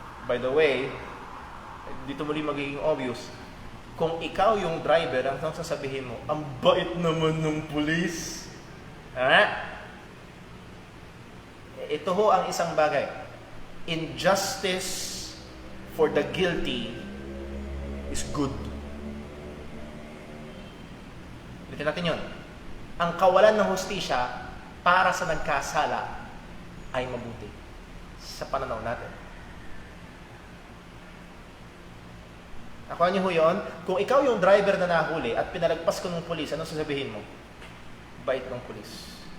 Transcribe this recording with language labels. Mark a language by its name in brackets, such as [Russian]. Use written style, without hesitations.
[Filipino] By the way, dito muli magiging obvious. Kung ikaw yung driver, ang sasabihin mo, ang bait naman ng pulis. Ito ho ang isang bagay. [English] Injustice for the guilty is good. [Filipino] Ulitin natin yun. Ang kawalan ng hustisya para sa nagkasala ay mabuti sa pananaw natin. Nakuha niyo ho yun? Kung ikaw yung driver na nahuli at pinalagpas ko ng pulis, ano sasabihin mo? Bait ng pulis.